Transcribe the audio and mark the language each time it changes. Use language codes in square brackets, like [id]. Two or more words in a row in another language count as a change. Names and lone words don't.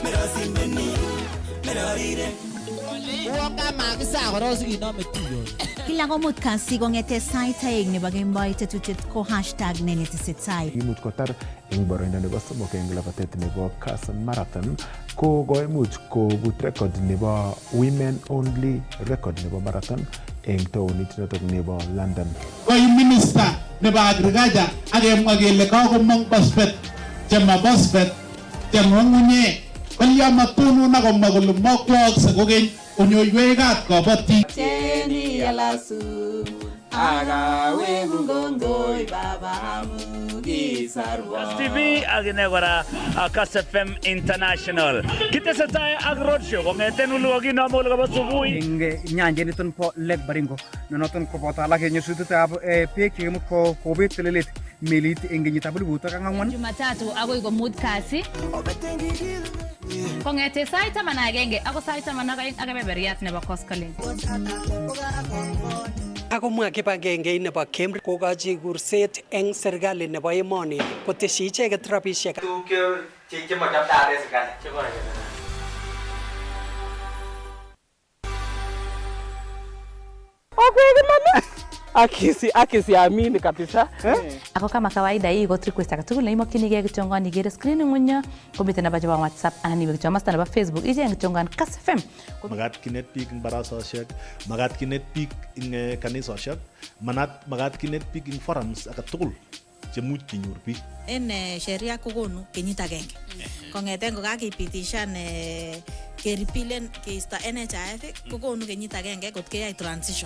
[kln] Kila komut kasi kongete sait aeng nebo kemboi tetutiet ko #nenetesetai. Imuch kotar eng boroindo nebo somok eng labatet nebo Kass Marathon ko koimuch kobut record nebo [en] women only record [kln] nebo marathon eng taonit notok nebo London. Koi minister nebo agriculture akemwa kele kakomong phosphate chema phosphate cheng'ung'unye kolya matunun akomwa kole makwaakse kokeny onyoiwekab kabatik. Cheni yalasu agawe ngongoi baba mugisarwa. Kass TV agine kora Kass FM International. Kitesetai ak roadshow kong'eten uluogi nomol kabo subui. Eng nyanjet niton po Lake Baringo noton koboto alak eng nyasutietab beek chekimut kobet telelet melit eng kenyitab 2004. Jumatatu agoi komut kasi. Kongete sait 11 ako sait 12 ak kebeberyat nebo koskoleng. Akomwa kibagenge nebo Cambridge kokochi kurset eng serikali nebo emoni koteshi icheket rabisiek. [sw] Akisi amini kabisa. [kln] Ako [sw] kama kawaida hii iko [kln] request akatugul neimokyinigei kichongan igere screen ng'unyo komiten namba chebo WhatsApp anan iwe kichomasta nebo Facebook icheng kichongan Kass FM. Magat kinet biik eng barasoshek, magat kinet biik eng kanisoshek, magat kinet biik eng forums akatugul chemuch kinyor biik. En sheria kokonu kenyit agenge. Kongeten kokakipitishan keripilen keisto NHIF kokonu kenyit agenge kot keyai transition.